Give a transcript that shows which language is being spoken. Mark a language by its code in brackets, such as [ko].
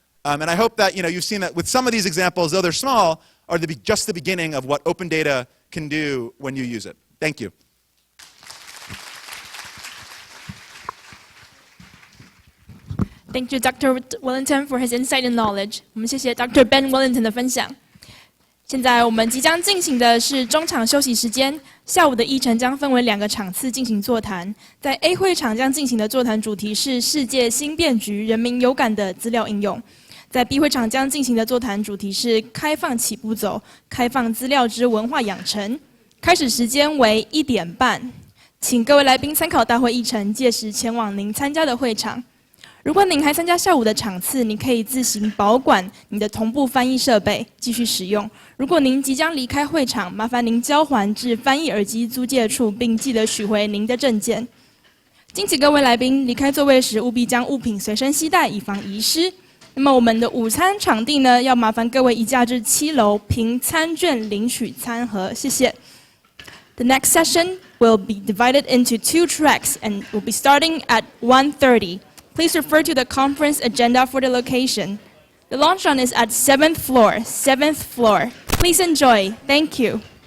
[en] And I hope that you've seen that with some of these examples, though they're small, are just the beginning of what open data can do when you use it. Thank you. Thank you, Dr. Wellington, for his insight and knowledge. [zh] 我们谢谢 Dr. Ben Wellington 的分享。现在我们即将进行的是中场休息时间，下午的议程将分为2个场次进行座谈。在 A 会场将进行的座谈主题是世界新变局，人民有感的资料应用。在 B 会场将进行的座谈主题是开放起步走，开放资料之文化养成。开始时间为1点半，请各位来宾参考大会议程，届时前往您参加的会场。如果您还参加下午的场次，你可以自行保管你的同步翻译设备，继续使用。如果您即将离开会场，麻烦您交还至翻译耳机租借处，并记得取回您的证件。敬请各位来宾离开座位时，务必将物品随身携带，以防遗失。那么我们的午餐场地呢，要麻烦各位移驾至7楼，凭餐券领取餐盒，谢谢。 [en] The next session will be divided into 2 tracks and will be starting at 1:30. Please refer to the conference agenda for the location. The luncheon is at 7th floor. Please enjoy. Thank you.